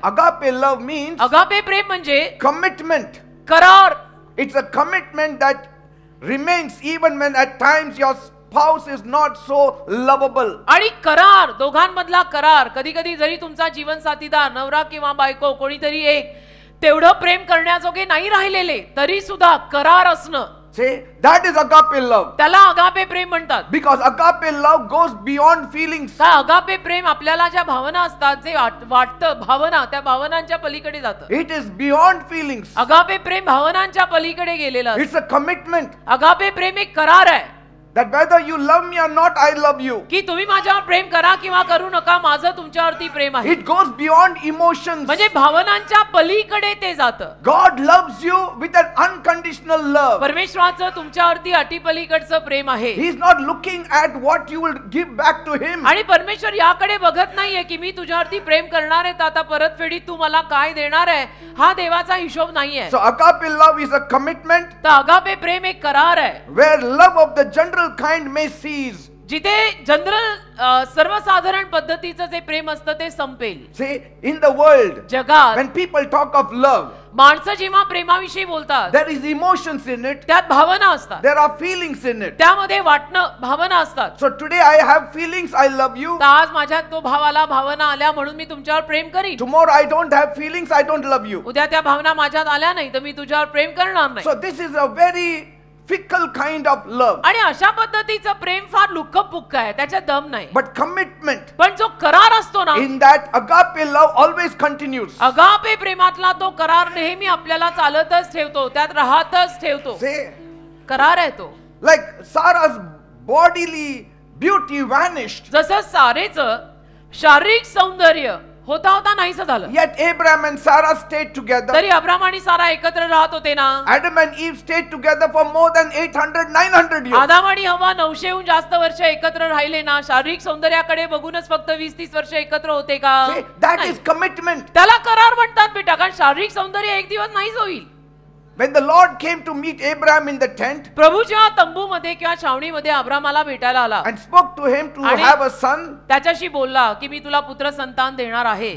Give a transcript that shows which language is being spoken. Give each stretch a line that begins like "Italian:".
English: Agape love means
Marathi: agape प्रेम म्हणजे
English: commitment.
Marathi: करार.
English: It's a commitment that remains even when at times your spouse is not so lovable.
Marathi: आणि करार, दोघांमधला करार. कधी कधी जरी तुमचा जीवन साथीदार नवरा किंवा बायको कोणीतरी एक तेवढं प्रेम करण्याजोगे नाही राहिलेले, तरी सुद्धा करार असणं,
English: See, that is agape love.
Marathi: त्याला अगापे प्रेम म्हणतात.
English: Because agape love goes beyond feelings.
Marathi: का अगापे प्रेम आपल्याला ज्या भावना असतात, जे वाटतं भावना, त्या भावनांच्या पलीकडे जातं.
English: It is beyond feelings.
Marathi: Agape प्रेम भावनांच्या पलीकडे गेलेलं असतं.
English: It's a commitment
Marathi: अगापे प्रेम एक करार आहे
English: that whether you love me or not, I love you.
Marathi: की तुम्ही माझ्यावर प्रेम करा किंवा करू नका, माझं तुमच्यावरती प्रेम आहे.
English: It goes beyond emotions.
Marathi: म्हणजे भावनांच्या पलीकडे ते जातं.
English: God loves you with an unconditional love.
Marathi: परमेश्वराचं तुमच्यावरती अटीपलीकडचं प्रेम आहे.
English: He is not looking at what you will give back to him.
Marathi: आणि परमेश्वर याकडे बघत नाहीये की मी तुझ्यावरती प्रेम करणार आहे तर आता परतफेडीत तू मला काय देणार आहे, हा देवाचा हिशोब नाहीये.
English: So agape love is a commitment
Marathi: तर अगापे प्रेम एक करार आहे,
English: where love of the general kind may cease.
Marathi: जिथे जनरल सर्वसाधारण पद्धतीचं जे प्रेम असतं ते संपेल.
English: See, in the world,
Marathi: जगात
English: when people talk of love,
Marathi: माणसं जेव्हा प्रेमाविषयी बोलतात
English: there is emotions in it,
Marathi: त्यात भावना असतात,
English: there are feelings in it.
Marathi: त्यामध्ये वाटणं भावना असतात.
English: So today I have feelings, I love you.
Marathi: तर आज माझ्यात तो भावाला भावना आल्या म्हणून मी तुमच्यावर प्रेम करीन.
English: Tomorrow I don't have feelings, I don't love you.
Marathi: उद्या त्या भावना माझ्यात आल्या नाही तर मी तुझ्यावर प्रेम करणार नाही.
English: So this is a very fickle kind of love.
Marathi: आणि अशा पद्धतीचं प्रेम फार लुक्कपुक्क आहे, त्याच्यात दम नाही.
English: But commitment,
Marathi: पण जो करार असतो ना,
English: in that agape love always continues.
Marathi: Agape प्रेमातला तो करार नेहमी आपल्याला चालतच ठेवतो, त्यात राहतच ठेवतो.
English: Say,
Marathi: करार आहे तो.
English: like Sarah's bodily beauty vanished.
Marathi: जसं सारेचं शारीरिक सौंदर्य होता होता नाहीसं झालं,
English: Yet Abraham and Sarah stayed together.
Marathi: तरी अब्राम आणि सारा एकत्र राहत होते ना.
English: Adam and Eve stayed together for more than 800, 900 years.
Marathi: आदाम आणि हवा 900 हून जास्त वर्ष एकत्र राहिले ना. शारीरिक सौंदर्याकडे बघूनच फक्त 20-30 वर्ष एकत्र होते का?
English: See, that
Marathi: नाही.
English: is commitment.
Marathi: त्याला करार म्हणतात बेटा, कारण शारीरिक सौंदर्य एक दिवस नाहीच होईल.
English: When the Lord came to meet Abraham in the tent
Marathi: प्रभू जेव्हा तंबूमध्ये किंवा छावणीमध्ये अब्रामाला भेटायला आला,
English: and spoke to him to
Marathi: आणि
English: have a son,
Marathi: त्याच्याशी बोलला की मी तुला पुत्र संतान देणार आहे.